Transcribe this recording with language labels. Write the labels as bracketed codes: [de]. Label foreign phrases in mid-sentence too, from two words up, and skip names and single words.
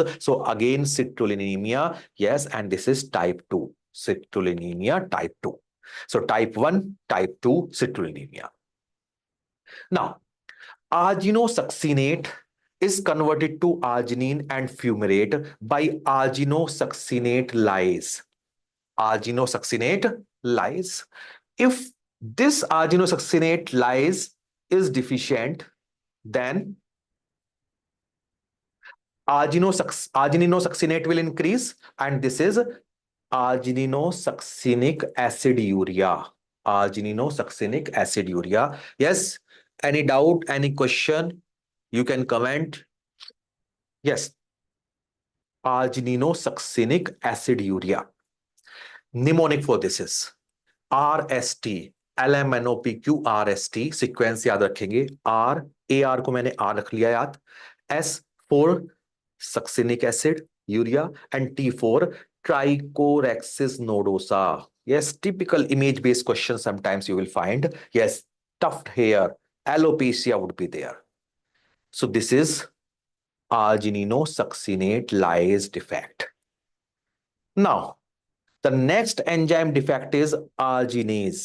[en] So again, citrullinemia, yes, and this is type 2, citrullinemia type 2. So type 1, type 2, citrullinemia. Now, arginosuccinate is converted to arginine and fumarate by arginosuccinate lyase. Arginosuccinate lyase. If this arginosuccinate lyase is deficient, then argininosuccinate will increase, and this is argininosuccinic acid urea. Argininosuccinic acid urea. Yes. Any doubt, any question? You can comment. Yes. Argininosuccinic acid urea. Mnemonic for this is RST. [hi] LMNOPQRST सीक्वेंस याद रखेंगे। आर, AR को मैंने R रख लिया याद। [en] S4 succinic acid urea and T4 trichorrhexis nodosa. Yes, typical image based question sometimes you will find. Yes, tufted hair, alopecia would be there. So this is argininosuccinate lyase defect. Now the next enzyme defect is arginase.